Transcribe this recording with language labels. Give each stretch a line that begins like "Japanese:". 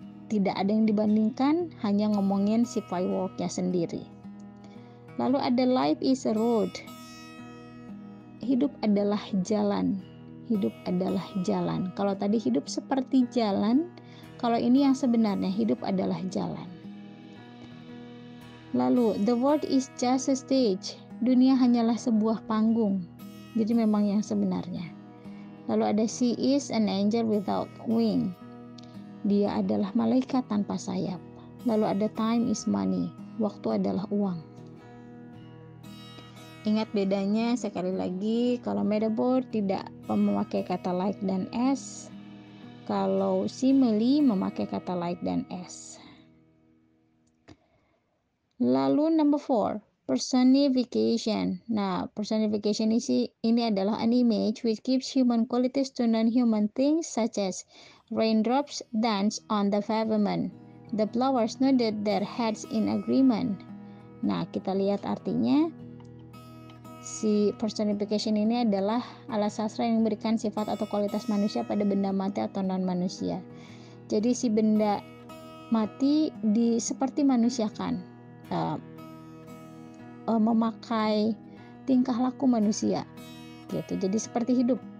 Indonesian: Tidak ada yang dibandingkan, hanya ngomongin si fireworknya sendiri. Lalu ada
English: life is a road.
Indonesian: Hidup adalah jalan. Hidup adalah jalan. Kalau tadi hidup seperti jalan, kalau ini yang sebenarnya hidup adalah jalan. Lalu
English: the world is just a stage.
Indonesian: Dunia hanyalah sebuah panggung. Jadi memang yang sebenarnya. Lalu ada
English: she is an angel without wing.
Indonesian: Dia adalah malaikat tanpa sayap. Lalu ada
English: time is money.
Indonesian: Waktu adalah uang. Ingat bedanya sekali lagi, kalau metaphor tidak memakai kata like dan as. Kalau simile memakai kata like dan as.
English: Lalu number 4, personification. Nah, personification
Indonesian: ini adalah
English: an image which gives human qualities to non-human things such as raindrops dance on the pavement. The flowers nodded their heads in agreement.
Indonesian: Nah, kita lihat artinya. Si personification ini adalah alat sastra yang memberikan sifat atau kualitas manusia pada benda mati atau non-manusia. Jadi si benda mati seperti manusiakan, memakai tingkah laku manusia, gitu. Jadi seperti hidup.